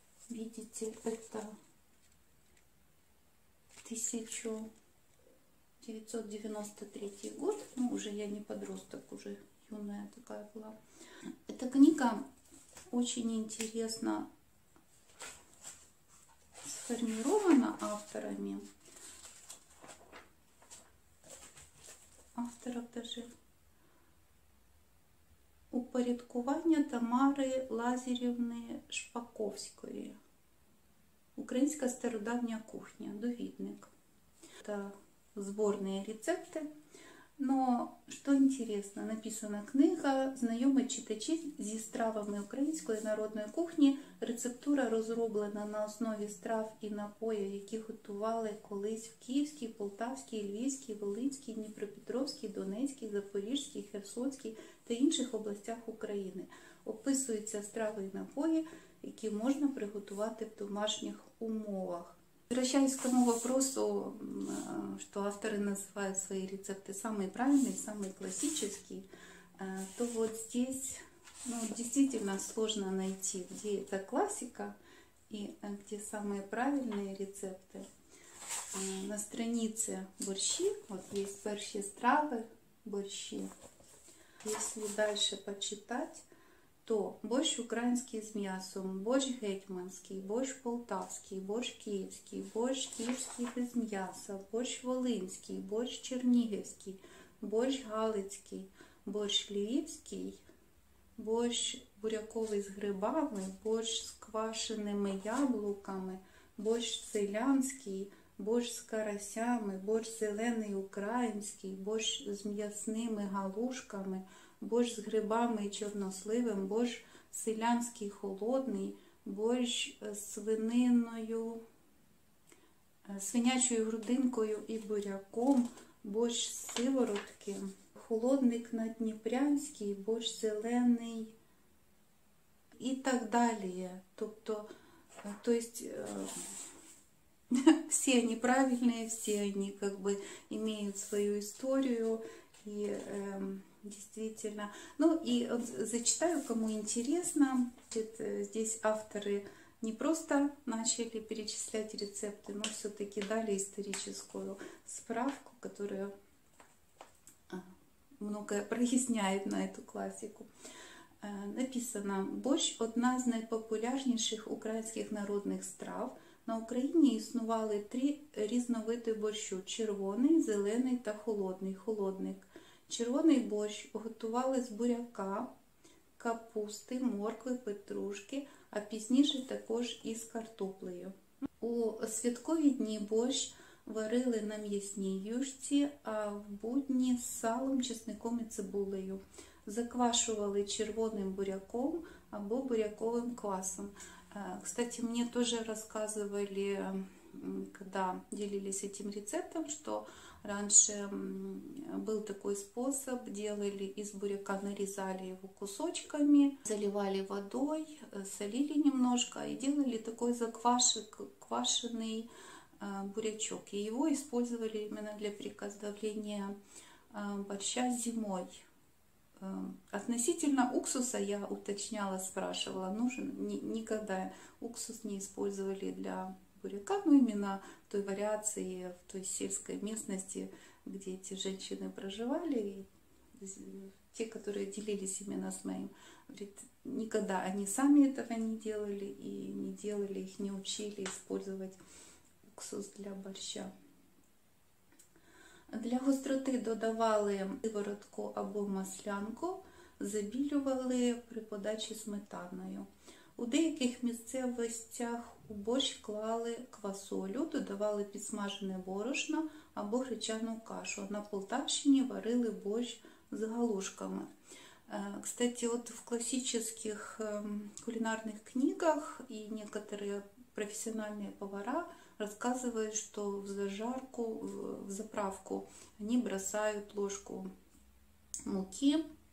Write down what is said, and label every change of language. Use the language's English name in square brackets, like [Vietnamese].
[Russian] Видите, это 1993 год, ну уже я не подросток, уже юная такая была. Эта книга очень интересно сформирована авторами. Авторов даже [Ukrainian] упорядкування Тамари Лазарівни Шпаковської. Українська стародавня кухня, довідник. [Russian] Это сборные рецепты. Но, что интересно, написана книга [Ukrainian] «Знайомі читачі зі стравами української народної кухні». Рецептура розроблена на основі страв і напоїв, які готували колись в Київській, Полтавській, Львівській, Волинській, Дніпропетровській, Донецькій, Запорізькій, Херсонській та інших областях України. Описуються страви і напої, які можна приготувати в домашніх умовах. [Russian] Возвращаясь к тому вопросу, что авторы называют свои рецепты самые правильные, самые классические, то вот здесь действительно сложно найти, где это классика и где самые правильные рецепты. На странице борщи, вот есть [Ukrainian] перші страви, [Russian] борщи. [Ukrainian] Если дальше почитать, то борщ український з м'ясом, борщ гетьманський, борщ полтавський, борщ київський, борщ київський без м'яса, борщ волинський, борщ чернігівський, борщ галицький, борщ львівський, борщ буряковий з грибами, борщ з квашеними яблуками, борщ селянський, борщ з карасями, борщ зелений український, борщ з м'ясними галушками, борщ з грибами і чорносливом, борщ селянський холодний, борщ з свининою, свинячою грудинкою і буряком, борщ з сиворотки, холодник наддніпрянський, борщ зелений і так далі. [Russian] То есть все они правильные, все они как бы имеют свою историю и действительно. Ну и зачитаю, кому интересно. Здесь авторы не просто начали перечислять рецепты, но все-таки дали историческую справку, которая многое проясняет на эту классику. Написано: [Ukrainian] борщ – одна з найпопулярніших українських народних страв. На Україні існували 3 різновиди борщу – червоний, зелений та холодний. Холодник. Червоний борщ готували з буряка, капусти, моркви, петрушки, а пізніше також із картоплею. У святкові дні борщ варили на м'ясній юшці, а в будні з салом, чесником і цибулею. Заквашивали червоним буряком або буряковым квасом. [Russian] Кстати, мне тоже рассказывали, когда делились этим рецептом, что раньше был такой способ: делали из буряка, нарезали его кусочками, заливали водой, солили немножко и делали такой заквашенный бурячок. И его использовали именно для приготовления борща зимой. Относительно уксуса я уточняла, спрашивала, нужен. Никогда уксус не использовали для буряка, но именно в той вариации, в той сельской местности, где эти женщины проживали, и те, которые делились именно с моим, говорит, никогда они сами этого не делали и не делали, их не учили использовать уксус для борща. [Ukrainian] Для гостроти додавали сиворотку або маслянку, забілювали при подачі сметаною. У деяких місцевостях у борщ клали квасолю, додавали підсмажене борошно або гречану кашу. На Полтавщині варили борщ з галушками. [Russian] Кстати, вот в классических кулинарных книгах и некоторые профессиональные повара рассказывают, что в зажарку, в заправку они бросают ложку муки.